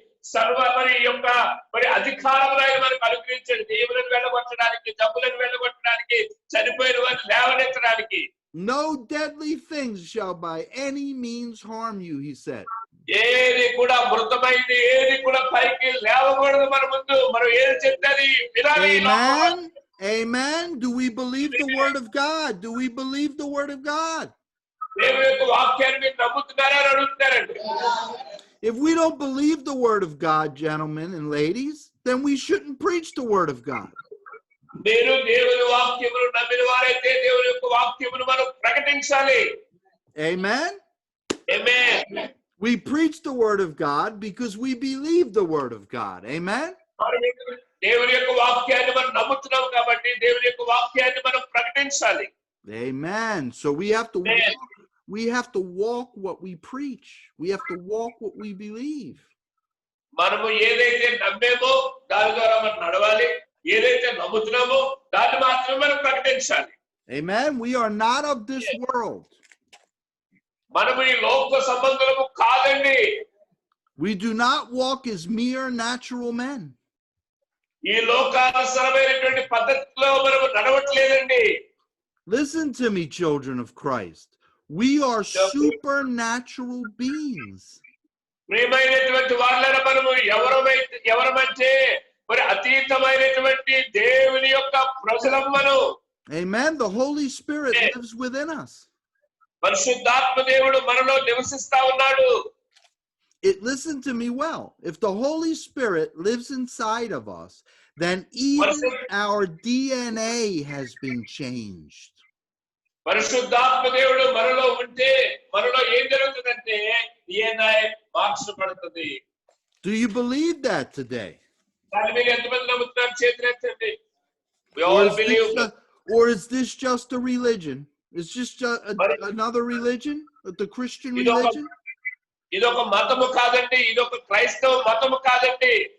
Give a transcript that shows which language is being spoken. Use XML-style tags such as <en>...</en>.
<te>సర్వ మరి యొక్క మరి అధికారం ఆయన మనకు అనుగ్రహించాడు. దేవులను వెళ్ళగొట్టడానికి, జబ్బులను వెళ్ళగొట్టడానికి, చనిపోయిన వారిని లేవనెత్తడానికి.</te> <en>No deadly things shall by any means harm you, he said.</en> <te>ఏది కూడా మృతమైంది, ఏది కూడా పైకి లేవకూడదు మన ముందు. మనం ఏది చెప్తే అది వినాలి.</te> <en>Amen. Amen. Do we believe the word of God? Do we believe the word of God?</en> <te>దేవుని యొక్క వాక్యాన్ని మీరు నమ్ముతున్నారా అని అడుగుతారండి.</te> <en>If we don't believe the word of God, gentlemen and ladies, then we shouldn't preach the word of God.</en> <te>మీరు దేవుని వాక్యమును నమ్మిన వారైతే దేవుని యొక్క వాక్యమును మనం ప్రకటించాలి.</te> <en>Amen.</en> <te>Amen.</te> <en>We preach the word of God because we believe the word of God. Amen.</en> <te>దేవుని యొక్క వాక్యాన్ని మనం నమ్ముతున్నాం కాబట్టి దేవుని యొక్క వాక్యాన్ని మనం ప్రకటించాలి.</te> <en>Amen. So we have to walk what we preach. We have to walk what we believe.</en> <te>మనము ఏదైతే నమ్మేమో దాని ద్వారా మనం నడవాలి. ఏదైతే నమ్ముతున్నామో దాన్ని మాత్రమే మనం ప్రకటించాలి.</te> <en>Amen. We are not of this world.</en> <te>మనము ఈ లోక సంబంధులము కాదండి.</te> <en>We do not walk as mere natural men.</en> <te>ఈ లోకానుసరమైనటువంటి పద్ధతిలో మనము నడవట్లేదండి.</te> <en>Listen to me, children of Christ. We are supernatural beings.</en> <te>ప్రియమైనటువంటి వాళ్ళని మనము ఎవరమంటే మరి అతీతమైనటువంటి దేవుని యొక్క ప్రజలం మనం.</te> <en>Amen. The Holy Spirit lives within us.</en> <te>పరిశుద్ధాత్మ దేవుడు మనలో నివసిస్తా ఉన్నాడు.</te> <en>Listen to me well. If the Holy Spirit lives inside of us, then even our DNA has been changed.</en> <te>పరిశుద్ధాత్మ దేవుడు మనలో ఉంటే మనలో ఏం జరుగుతుందంటే DNA మార్చబడుతుంది.</te> <en>Do you believe that today?</en> <te>దాని మీద ఎంతమంది నమ్ముతున్నారు? చేతులెత్తండి.</te> <en>We all believe. Or is this just a religion? Is just another religion? The Christian religion?</en> <te>ఇదొక మతము కాదండి. ఇదొక క్రైస్తవ మతము కాదండి.</te>